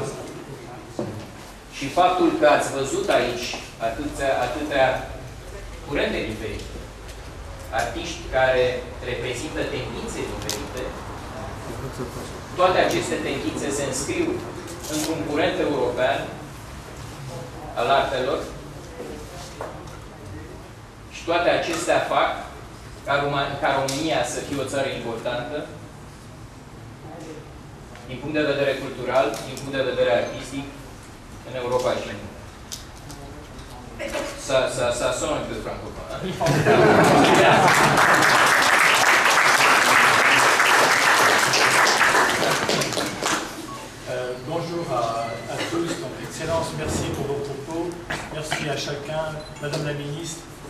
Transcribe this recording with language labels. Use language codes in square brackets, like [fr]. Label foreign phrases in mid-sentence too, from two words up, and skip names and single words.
[ro] Și faptul că ați văzut aici atâtea curente diferite, artiști care reprezintă tendințe diferite, toate aceste tendințe se înscriu într-un curent european al artelor și toate acestea fac ca România să fie o țară importantă din punct de vedere cultural, din punct de vedere artistic, [fr] en Europa chez nous. Ça sonne un peu francophone. Bonjour à tous, donc Excellence, merci pour vos propos, merci à chacun, Madame la Ministre.